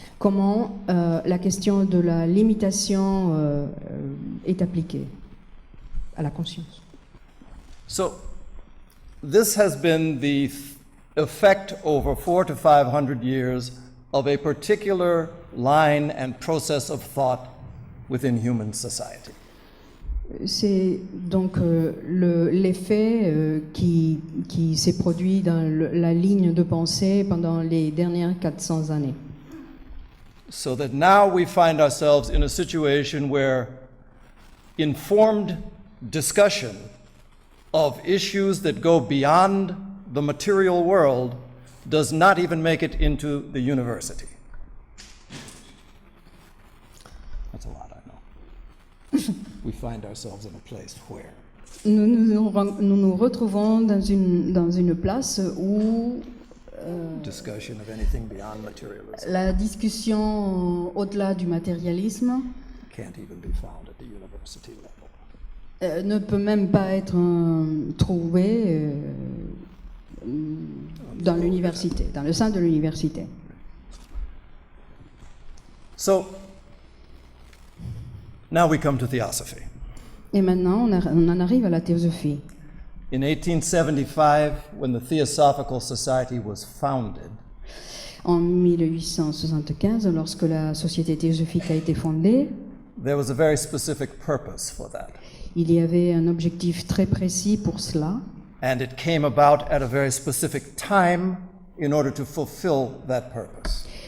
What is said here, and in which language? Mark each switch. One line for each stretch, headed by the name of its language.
French: Comment la question de la limitation est appliquée à la conscience.
English: So this has been the effect over 400 to 500 years of a particular line and process of thought within human society.
French: C'est donc l'effet qui s'est produit dans la ligne de pensée pendant les dernières 400 années.
English: So that now we find ourselves in a situation where informed discussion of issues that go beyond the material world does not even make it into the university. That's a lot, I know. We find ourselves in a place where
French: Nous nous retrouvons dans une place où
English: discussion of anything beyond materialism
French: la discussion au-delà du matérialisme
English: can't even be found at the university level.
French: ne peut même pas être trouvée dans l'université, dans le sein de l'université.
English: So now we come to theosophy.
French: Et maintenant, on en arrive à la théosophie.
English: In 1875, when the Theosophical Society was founded,
French: En 1875, lorsque la Société théosophique a été fondée,
English: there was a very specific purpose for that.
French: il y avait un objectif très précis pour cela.
English: And it came about at a very specific time in order to fulfill that purpose.